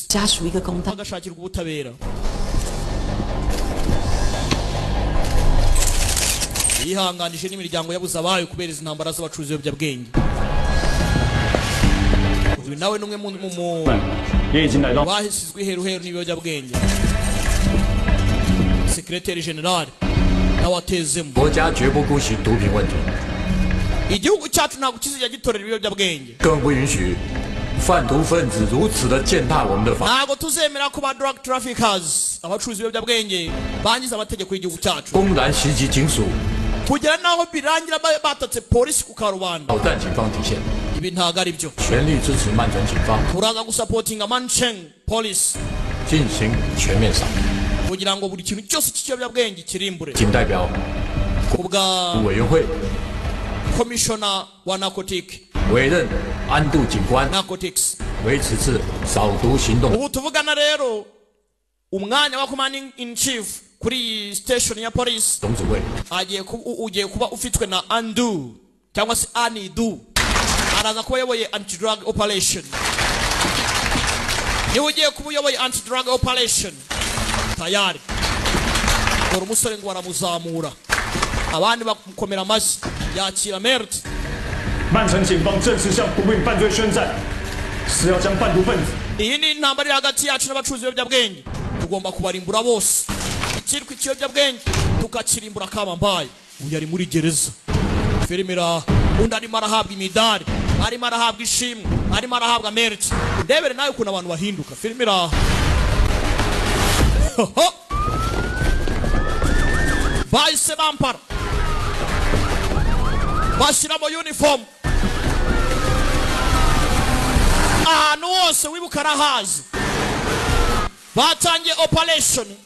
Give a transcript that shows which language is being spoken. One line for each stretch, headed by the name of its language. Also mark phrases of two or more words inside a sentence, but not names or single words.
Chinese: 家属一个公道。
Kinyarwanda: bagashakirwa ubutabera yihanganije n'imiryango yabuze abayo kubera izi ntambara z'abacuruzi b'ibiyobyabwenge uyu nawe n'umwe mu bahisizwe iheruheru n'ibiyobyabwenge
English: Secretary General
Kinyarwanda: nawe atezemo
Chinese: 国家绝不姑息毒品问题，
Kinyarwanda: igihugu cyacu ntabwo kizajya gitorera ibiyobyabwenge
Chinese: 更不允许贩毒分子如此的践踏我们的法。
Kinyarwanda: ntabwo tuzemera ko ba
English: drug traffickers
Kinyarwanda: abacuruzi b'ibiyobyabwenge bangiza amategeko y'igihugu cyacu
Chinese: 公然袭击警署，
Kinyarwanda: kugera naho birangira batatse polisi ku karubanda
Chinese: 挑战警方底线，
Kinyarwanda: ibi ntabwo ari byo
Chinese: 全力支持曼城警方
Kinyarwanda: turaza gusapotinga Mancheng Police
Chinese: 进行全面扫荡。
Kinyarwanda: kugira ngo buri kintu cyose cy'ikiyobyabwenge kirimbure
Chinese: 仅代表
Kinyarwanda: ku bwa
Chinese: 委员会
Kinyarwanda: commissioner wa narcotic
Chinese: 委任安度警官 narcotics 为此次扫毒行动
Kinyarwanda: ubu tuvugana rero umwanya wa
English: commanding in chief
Kinyarwanda: kuri iyi station ya police
Chinese: 总指挥，
Kinyarwanda: ugiye kuba ufitwe na Andu cyangwa se Anidu araza kuba ayoboye
English: anti drug operation
Kinyarwanda: niwe ugiye kuba uyoboye
English: anti drug operation
Kinyarwanda: tayari dore umusore ngo baramuzamura abandi bamukomera amashyi yakira merit
Chinese: 曼城警方正式向毒品犯罪宣战，是要将贩毒分子
Kinyarwanda: iyi ni intambara iri hagati yacu n'abacuruzi b'ibiyobyabwenge tugomba kubarimbura bose ikitwa ikiyobyabwenge tukakirimbura kabambaye uyu ari muri gereza filime iraha undi arimo arahabwa imidari arimo arahabwa ishimwe arimo arahabwa merch ndebere nawe ukuntu abantu bahinduka filime iraha bahise bampara bashyiramo uniform ahantu hose wibuka arahazi batangiye operation